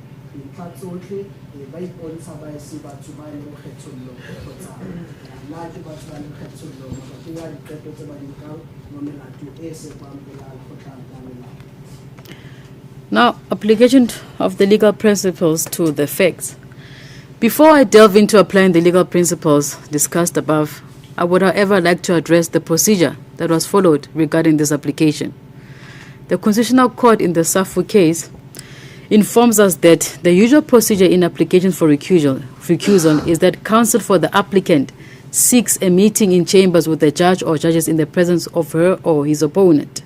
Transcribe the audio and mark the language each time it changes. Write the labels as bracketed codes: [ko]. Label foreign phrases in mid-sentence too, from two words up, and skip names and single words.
[tn] dintlha tsotlhe ba ipontsha ba ese batho ba leng kgethollo kgotsa na ke batho ba leng kgethollo mabapi a diqeto tse ba di nkang mo melato e sekwang pela lekgotla la molao. [en] Now, application of the legal principles to the facts. Before I delve into applying the legal principles discussed above, I would, however, like to address the procedure that was followed regarding this application. The Constitutional Court in the Safu case informs us that the usual procedure in applications for recusal is that counsel for the applicant seeks a meeting in chambers with the judge or judges in the presence of her or his opponent.